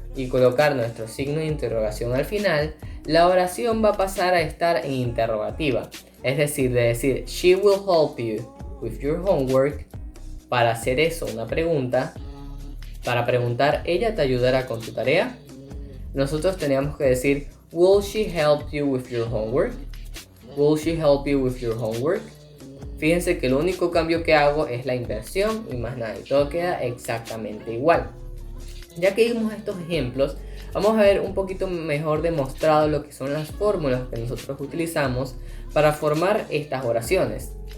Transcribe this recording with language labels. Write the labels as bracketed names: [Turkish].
[Spanish] y colocar nuestro signo de interrogación al final, la oración va a pasar a estar en interrogativa. Es decir, de decir [English] she will help you with your homework, [Spanish] para hacer eso una pregunta, para preguntar ella te ayudará con tu tarea, nosotros teníamos que decir [English] will she help you with your homework? Will she help you with your homework? [Spanish] Fíjense que el único cambio que hago es la inversión y más nada, y todo queda exactamente igual. Ya que vimos estos ejemplos, vamos a ver un poquito mejor demostrado lo que son las fórmulas que nosotros utilizamos para formar estas oraciones.